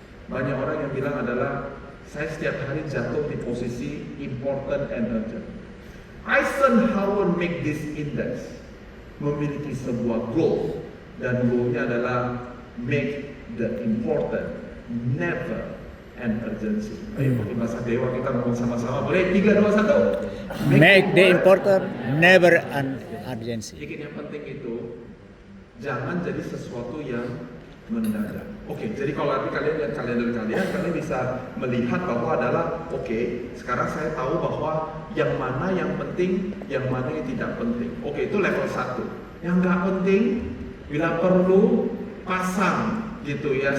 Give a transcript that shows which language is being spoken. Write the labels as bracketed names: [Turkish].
[Indonesian] Banyak orang yang bilang adalah, saya setiap hari jatuh di posisi [English] important and urgent. Eisenhower make this index [Indonesian] memiliki sebuah goal, dan goalnya adalah [English] make the important never an urgency. [Indonesian] Ayo pakai bahasa dewa kita ngomong sama-sama, boleh? 3, 2, 1. [English] Make the important never an urgency. [Indonesian] Jadi yang penting itu jangan jadi sesuatu yang mendadak. Oke, jadi kalau nanti kalian lihat kalender kalian bisa melihat bahwa adalah oke, sekarang saya tahu bahwa yang mana yang penting, yang mana yang tidak penting. Oke, itu level 1. Yang nggak penting, bila perlu pasang gitu ya.